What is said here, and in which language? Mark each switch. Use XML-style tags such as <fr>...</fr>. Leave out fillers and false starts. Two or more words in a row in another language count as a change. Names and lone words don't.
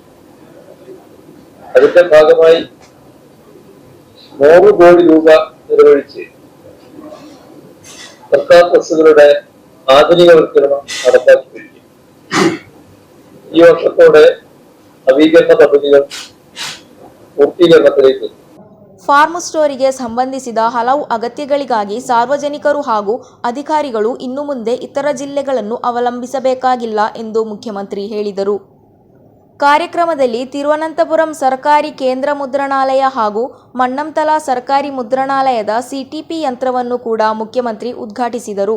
<ml>അതിന്റെ ഭാഗമായി 100 കോടി രൂപ നിർവഹിച്ച് സർക്കാർ ബസ്സുകളുടെ ആധുനികവൽക്കരണം നടപ്പാക്കി വരിക. ഈ വർഷത്തോടെ നവീകരണ പദ്ധതികൾ പൂർത്തീകരണത്തിലേക്ക്.</ml> <kn>ಫಾರ್ಮ್ ಸ್ಟೋರಿಗೆ ಸಂಬಂಧಿಸಿದ ಹಲವು ಅಗತ್ಯಗಳಿಗಾಗಿ ಸಾರ್ವಜನಿಕರು ಹಾಗೂ ಅಧಿಕಾರಿಗಳು ಇನ್ನು ಮುಂದೆ ಇತರ ಜಿಲ್ಲೆಗಳನ್ನು ಅವಲಂಬಿಸಬೇಕಾಗಿಲ್ಲ ಎಂದು ಮುಖ್ಯಮಂತ್ರಿ ಹೇಳಿದರು. ಕಾರ್ಯಕ್ರಮದಲ್ಲಿ ತಿರುವನಂತಪುರಂ ಸರ್ಕಾರಿ ಕೇಂದ್ರ ಮುದ್ರಣಾಲಯ ಹಾಗೂ ಮಣ್ಣಂತಲ ಸರ್ಕಾರಿ ಮುದ್ರಣಾಲಯದ ಸಿಟಿಪಿ ಯಂತ್ರವನ್ನು ಕೂಡ ಮುಖ್ಯಮಂತ್ರಿ ಉದ್ಘಾಟಿಸಿದರು.</kn>